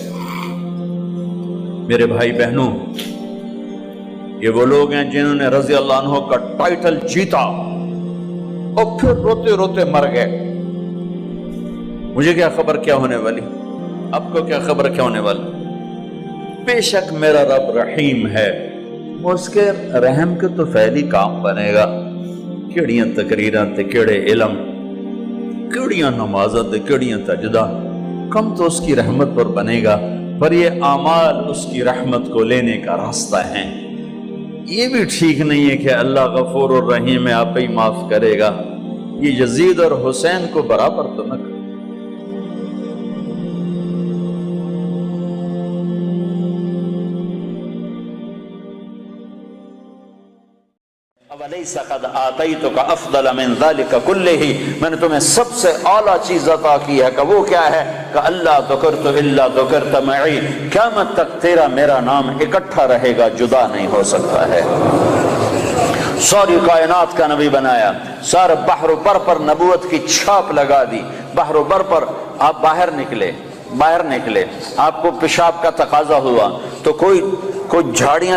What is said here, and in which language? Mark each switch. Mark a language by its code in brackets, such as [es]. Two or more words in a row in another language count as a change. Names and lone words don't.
[ur] میرے بھائی بہنوں، یہ وہ لوگ ہیں جنہوں نے [ar] رضی اللہ عنہ [ur] کا ٹائٹل جیتا اور پھر روتے روتے مر گئے۔ مجھے کیا خبر کیا ہونے والی، آپ کو کیا خبر کیا ہونے والی؟ بے شک میرا رب رحیم ہے، اس کے رحم کے تو فعلی کام بنے گا، [pa] کیڑیاں تقریراں تے کیڑے علم، کیڑیاں نمازاں تے کیڑیاں سجدہ، [ur] کم تو اس کی رحمت پر بنے گا، پر یہ اعمال اس کی رحمت کو لینے کا راستہ ہیں۔ یہ بھی ٹھیک نہیں ہے کہ اللہ غفور الرحیم ہے، آپ ہی معاف کرے گا، یہ یزید اور حسین کو برابر تو نہ کرے۔ [ar] وَلَيْسَ قَدْ آتَيْتُكَ أَفْضَلَ مِنْ ذَلِكَ كُلِّهِ، [ur] میں نے تمہیں سب سے اعلیٰ چیز عطا کی ہے، کہ وہ کیا ہے؟ کہ اللہ [ar] ذکرت الا ذکرت معی، [ur] قیامت تک تیرا میرا نام اکٹھا رہے گا، جدا نہیں ہو سکتا ہے۔ ساری کائنات کا نبی بنایا، سارے بحر و بر پر نبوت کی چھاپ لگا دی، بحر و بر پر آپ باہر نکلے، آپ کو پیشاب کا تقاضا ہوا تو کوئی جھاڑیاں